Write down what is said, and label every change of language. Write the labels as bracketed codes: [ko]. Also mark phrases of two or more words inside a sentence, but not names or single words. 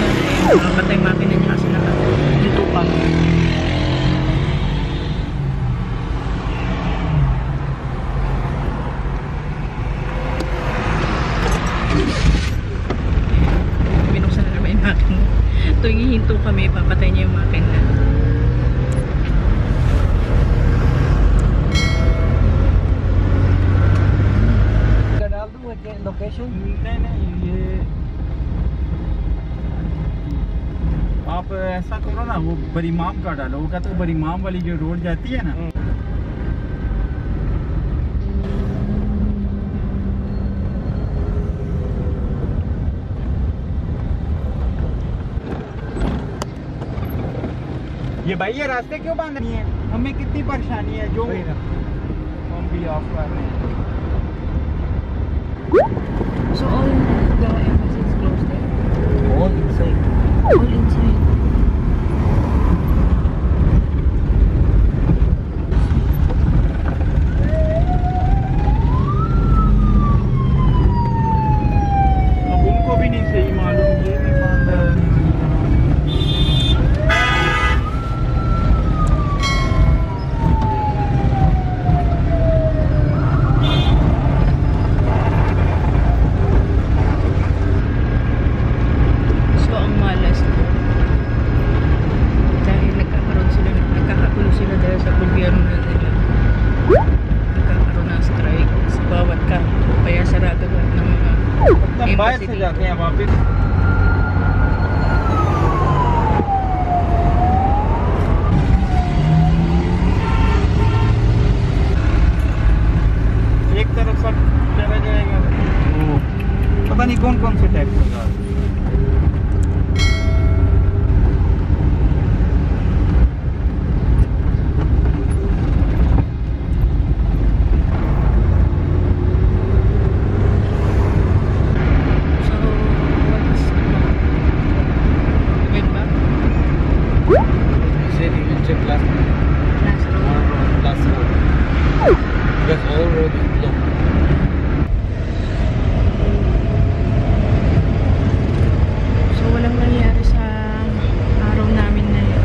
[tl] Pinapatay yung makina niya kasi nakahinto pa. Binuksan na naman yung makina. Tuwing hihinto kami, papatay niya yung makina. [hi] लोकेशन नहीं ये आप ऐसा करो ना, वो बरीमाम का डालो, वो कहते हैं बरीमाम वाली जो रोड जाती है ना, ये भाई ये रास्ते क्यों बंद नहीं है? हमें कितनी परेशानी है जो हम भी ऑफ कर रहे हैं। [en] So all the embassy is closed there? All inside. All inside. [hi] अब उनको भी नहीं सही मालूम, ये भी बंद है। [tl] So ang malas ko, dahil nagkakagulo sila dahil sa gobyerno na nila. Nagkakaroon ng strike sa bawat kanto, kaya sarado lahat ng mga [hi] मतलब बाहर embassy से [tl] dito. [hi] जाते हैं वापस। एक तरफ सब चला जाएगा, पता नहीं कौन कौन से टैक्स लगा। [en] So, what's went back? You said you will check last road. Last road. Because all road is blocked. So, [tl] walang nangyari sa araw namin na yun.